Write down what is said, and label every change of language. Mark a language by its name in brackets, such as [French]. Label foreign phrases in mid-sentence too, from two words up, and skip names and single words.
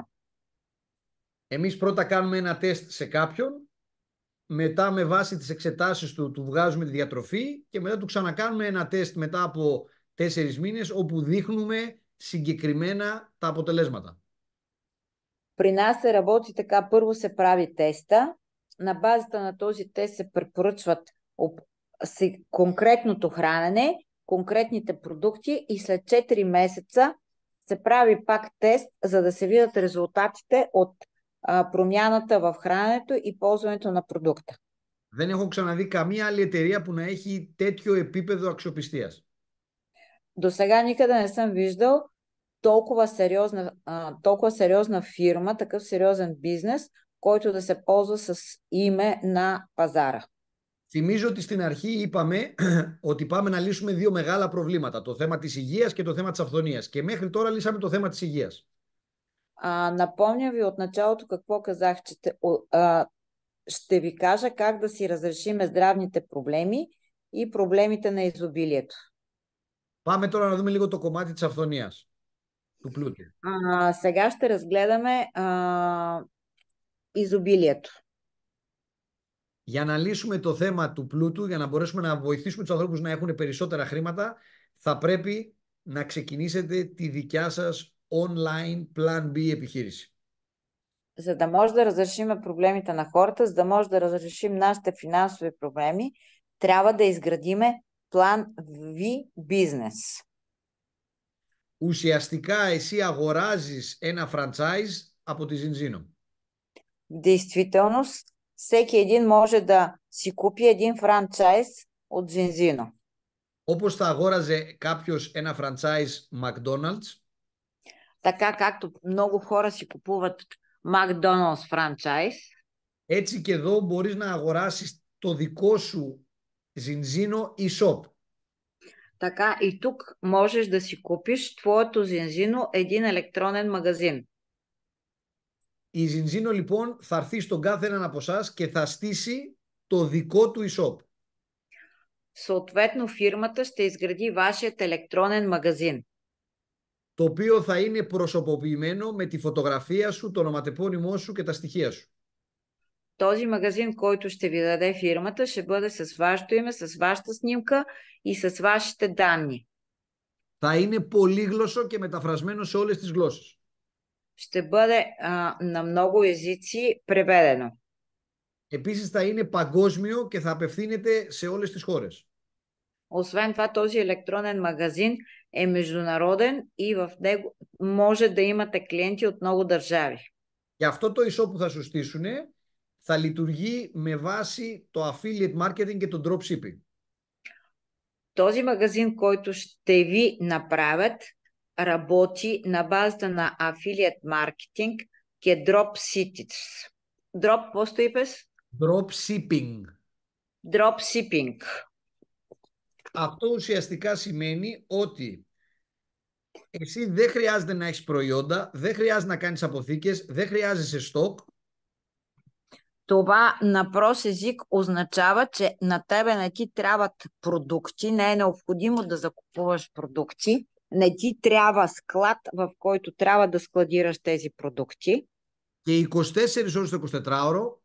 [Greek] Εμείς πρώτα κάνουμε ένα τεστ σε κάποιον, μετά με βάση τις εξετάσεις του βγάζουμε τη διατροφή και μετά του ξανακάνουμε ένα τεστ μετά από 4 μήνες όπου δείχνουμε συγκεκριμένα τα αποτελέσματα. [Bulgarian] При нас се работи така, първо се прави теста, на базата на този тест се препоръчват конкретното хранене, конкретните продукти и след 4 месеца се прави пак тест, за да се видят резултатите от промяната в храненето и ползването на продукта. [Greek] Δεν έχω ξαναδεί καμία άλλη εταιρεία που να έχει τέτοιο επίπεδο αξιοπιστίας. [Bulgarian] До сега никъде не съм виждал толкова сериозна фирма, такъв сериозен бизнес, който да се ползва с име на παζάρα. [Greek] Θυμίζω ότι στην αρχή είπαμε ότι πάμε να λύσουμε δύο μεγάλα προβλήματα. Το θέμα της υγείας και το θέμα της αυθονίας. Και μέχρι τώρα λύσαμε το θέμα της υγείας. [Bulgarian] Напомня ви от началото какво казах, че ще ви кажа как да си разрешиме здравните проблеми и проблемите на изобилието. [Greek] Πάμε τώρα να δούμε λίγο το κομμάτι της αυθονίας, του πλούτου. [Bulgarian] Сега ще разгледаме изобилието. [Greek] Για να λύσουμε το θέμα του πλούτου, για να μπορέσουμε να βοηθήσουμε τους ανθρώπους να έχουν περισσότερα χρήματα, θα πρέπει να ξεκινήσετε τη δικιά σας [English] online Plan B [Greek] επιχείρηση. [Bulgarian] За да може да разрешим проблемите на хората, за да може да разрешим нашите финансови проблеми, трябва да изградиме план V бизнес. [Greek] Ουσιαστικά εσύ αγοράζεις ένα franchise από τη Zinzino. [Bulgarian] В действителност, всеки един може да си купи един франчайз от Zinzino. [Greek] Όπως θα αγόραζε κάποιος ένα franchise McDonald's, [Bulgarian] Така както много хора си купуват McDonald's франчайз, [Greek] έτσι και εδώ μπορείς να αγοράσεις το δικό σου Zinzino e-shop. [Bulgarian] така и тук можеш да си купиш твоето Zinzino един електронен магазин. [Greek] Η Zinzino λοιπόν θα έρθει στον κάθε έναν από εσάς και θα στήσει το δικό του e-shop. [Bulgarian] Съответно, фирмата ще изгради вашият електронен магазин. [Greek] Το οποίο θα είναι προσωποποιημένο με τη φωτογραφία σου, το ονοματεπώνυμό σου και τα στοιχεία σου. [Bulgarian] Този магазин, който ще ви даде фирмата, ще бъде с вашето име, с вашата снимка и с вашите данни. [Greek] Θα είναι πολύγλωσσο και μεταφρασμένο σε όλες τις γλώσσες. [Bulgarian] Ще бъде на много езици преведено. [Greek] Επίσης θα είναι παγκόσμιο και θα απευθύνεται σε όλες τις χώρες. [Bulgarian] Освен това, този електронен магазин е международен и в него може да имате клиенти от много държави. [Greek] Και αυτό το e-shop που θα σου στήσουν θα λειτουργεί με βάση το [English] affiliate marketing [Greek] και το dropshipping. [Bulgarian] Този магазин, който ще ви направят, работи на базата на [English] affiliate marketing [Bulgarian] και dropshipping. Какво стои пес? [Greek] Dropshipping. [Bulgarian] Dropshipping. [Greek] Αυτό ουσιαστικά σημαίνει ότι εσύ δεν χρειάζεται να έχεις προϊόντα, δεν χρειάζεται να κάνεις αποθήκες, δεν χρειάζεσαι στόκ. [Bulgarian] Това на прост език означава, че на тебе не ти трябват продукти, не е необходимо да закупуваш продукти, не ти трябва склад, в който трябва да складираш тези продукти. [Greek] Και 24 ώρες το 24ωρο